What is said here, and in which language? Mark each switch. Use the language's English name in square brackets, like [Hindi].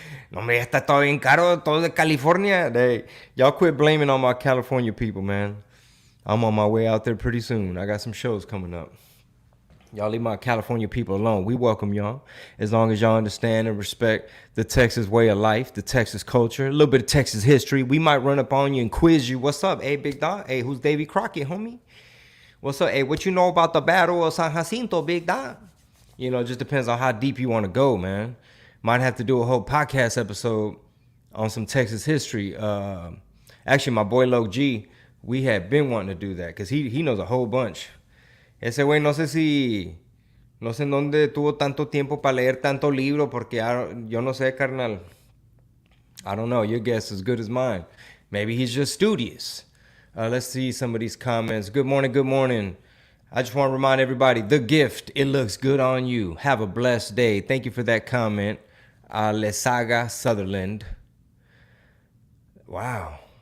[Spanish] No, me está todo bien caro, todo de California. [English] Y'all quit blaming on my California people, man. I'm on my way out there pretty soon. I got some shows coming up. Y'all leave my California people alone. We welcome y'all as long as y'all understand and respect the Texas way of life, the Texas culture, a little bit of Texas history. We might run up on you and quiz you. What's up? Hey, big dog. Hey, who's Davy Crockett, homie? What's up? Hey, what you know about the Battle of San Jacinto, big dog? You know, it just depends on how deep you want to go, man. Might have to do a whole podcast episode on some Texas history. Actually, my boy Log G, we had been wanting to do that because he knows a whole bunch. [Spanish] Ese güey no sé en dónde tuvo tanto tiempo para leer tanto libro porque yo no sé, carnal. [English] I don't know. Your guess is as good as mine. Maybe he's just studious. Let's see some of these comments. Good morning, good morning. I just want to remind everybody, the gift, it looks good on you. Have a blessed day. Thank you for that comment. Lesaga Sutherland. Wow.